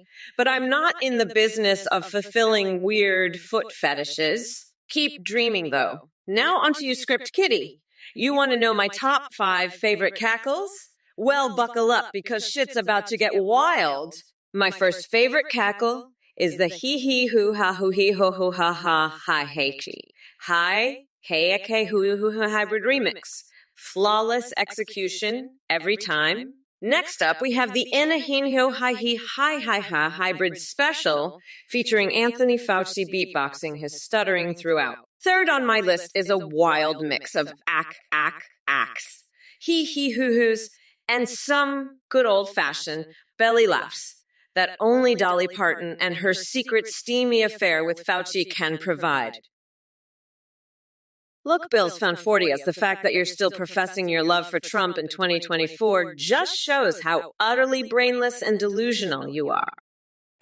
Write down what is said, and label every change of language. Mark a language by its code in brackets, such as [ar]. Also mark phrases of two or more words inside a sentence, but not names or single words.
[en] But I'm not in the business of fulfilling weird foot fetishes. Keep dreaming, though. Now onto you, Script Kitty. You want to know my top 5 favorite cackles? Well, buckle up because shit's about to get wild. My first favorite cackle is the hee hoo ha hoo hee ho ho ha ha hi hey chi. Hi, hey okay hoo hoo hybrid remix. Flawless execution every time. Next up, we have the Inahinho Hi Hi Hi Ha hybrid special featuring Anthony Fauci beatboxing his stuttering throughout. Third on my list is a wild mix of acks, hee hoo hoos, and some good old-fashioned belly laughs that only Dolly Parton and her secret steamy affair with Fauci can provide. Look, Bill's found 40 as the fact that you're still professing your love for Trump in 2024 just shows how utterly brainless and delusional you are.